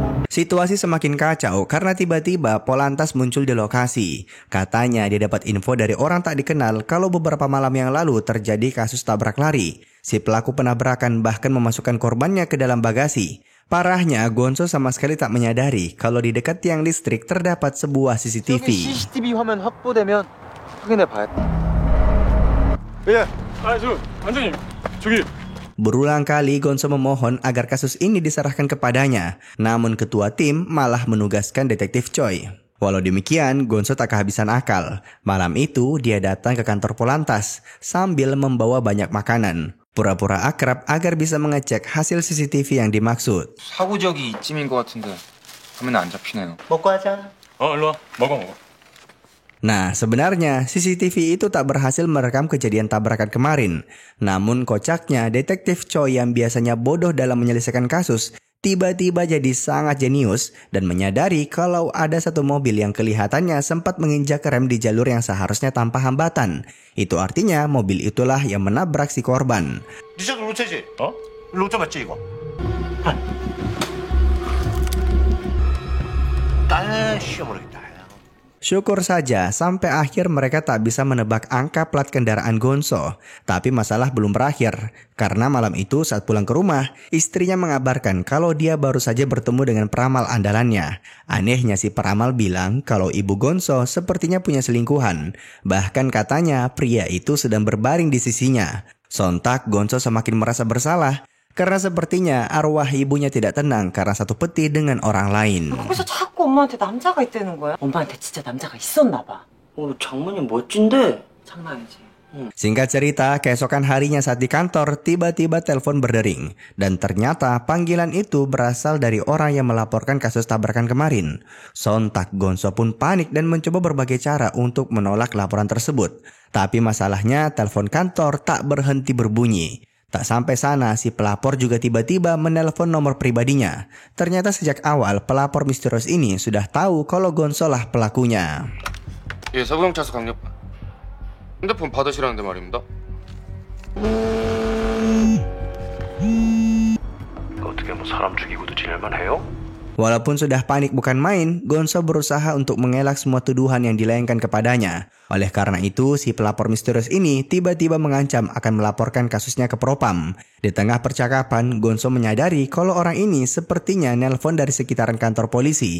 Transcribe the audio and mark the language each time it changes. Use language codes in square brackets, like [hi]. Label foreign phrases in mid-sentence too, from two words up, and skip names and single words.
[id] Situasi semakin kacau karena tiba-tiba Polantas muncul di lokasi. Katanya dia dapat info dari orang tak dikenal kalau beberapa malam yang lalu terjadi kasus tabrak lari. Si pelaku penabrakan bahkan memasukkan korbannya ke dalam bagasi. Parahnya, Gonzo sama sekali tak menyadari kalau di dekat tiang listrik terdapat sebuah CCTV. [ko] CCTV 화면 확보되면 확인해 봐야 돼. 예. 완전히 저기 [id] Berulang kali Gonzo memohon agar kasus ini diserahkan kepadanya, namun ketua tim malah menugaskan detektif Choi. Walau demikian, Gonzo tak kehabisan akal. Malam itu dia datang ke kantor Polantas sambil membawa banyak makanan. Pura-pura akrab agar bisa mengecek hasil CCTV yang dimaksud. [ko] 사고 지역이 이쯤인 것 같은데 화면 안 잡히네요. 먹고 하자. 일로 와. 먹어. [id] Nah, sebenarnya CCTV itu tak berhasil merekam kejadian tabrakan kemarin. Namun kocaknya, detektif Choi yang biasanya bodoh dalam menyelesaikan kasus, tiba-tiba jadi sangat jenius dan menyadari kalau ada satu mobil yang kelihatannya sempat menginjak rem di jalur yang seharusnya tanpa hambatan. Itu artinya mobil itulah yang menabrak si korban. [ko] 니저 로체지? 로체 맞지 이거? 딸 시험을 했다. [id] Syukur saja sampai akhir mereka tak bisa menebak angka plat kendaraan Gonzo. Tapi masalah belum berakhir. Karena malam itu saat pulang ke rumah, istrinya mengabarkan kalau dia baru saja bertemu dengan peramal andalannya. Anehnya si peramal bilang kalau ibu Gonzo sepertinya punya selingkuhan. Bahkan katanya pria itu sedang berbaring di sisinya. Sontak Gonzo semakin merasa bersalah. Karena sepertinya arwah ibunya tidak tenang karena satu peti dengan orang lain. [ko] 거기서 자꾸 엄마한테 남자가 있다는 거야? 엄마한테 진짜 남자가 있었나 봐. 장모님 멋진데. 장난이지. [id] Singkat cerita, keesokan harinya saat di kantor, tiba-tiba telepon berdering. Dan ternyata panggilan itu berasal dari orang yang melaporkan kasus tabrakan kemarin. Sontak Gonzo pun panik dan mencoba berbagai cara untuk menolak laporan tersebut. Tapi masalahnya telepon kantor tak berhenti berbunyi. Tak sampai sana, si pelapor juga tiba-tiba menelpon nomor pribadinya. Ternyata sejak awal, pelapor misterius ini sudah tahu kalau Gonzo lah pelakunya. [ko] 예, 서부경찰서 강력반. 핸드폰 받으시라는데 말입니다. 어떻게 뭐 사람 죽이고도 지낼만 해요? [id] Walaupun sudah panik bukan main, Gonzo berusaha untuk mengelak semua tuduhan yang dilayangkan kepadanya. Oleh karena itu, si pelapor misterius ini tiba-tiba mengancam akan melaporkan kasusnya ke Propam. Di tengah percakapan, Gonzo menyadari kalau orang ini sepertinya nelpon dari sekitaran kantor polisi.